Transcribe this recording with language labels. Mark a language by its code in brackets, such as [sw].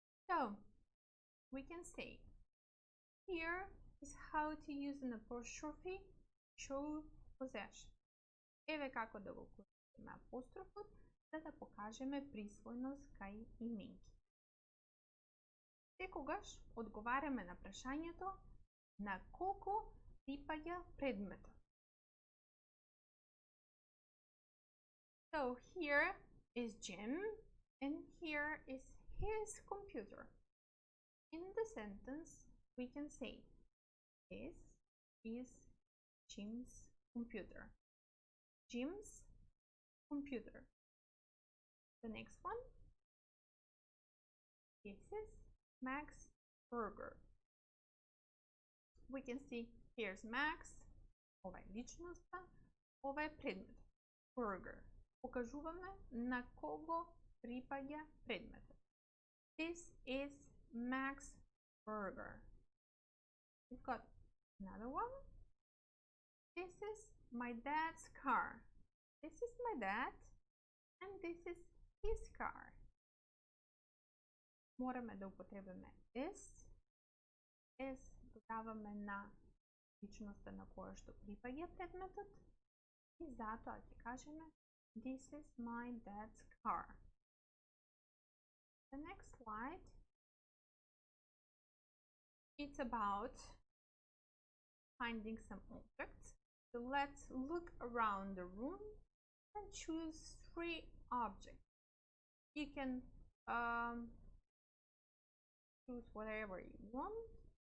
[en] So, we can say, here is how to use an apostrophe, show possession. [mk] Еве како да го користиме апострофот, за да покажеме присвојност кај именки. Секогаш одговараме на прашањето на колку припаѓа предметот. [en] So here is Jim and here is his computer. In the sentence we can say this is Jim's computer. Jim's computer. The next one. This is Mac's burger. We can see here's Max. [mk] Ова е личноста, ова е предмет. [en] Burger. [mk] Покажуваме на кого припаѓа предметот. [en] This is Mac's burger. We've got another one. This is my dad's car. This is my dad and this is his car. [mk] Мораме да употребиме is додаваме на личноста на која што припаѓа предметот и затоа ќе кажеме [en] this is my dad's car. The next slide, it's about finding some objects. So let's look around the room and choose 3 objects. You can choose whatever you want.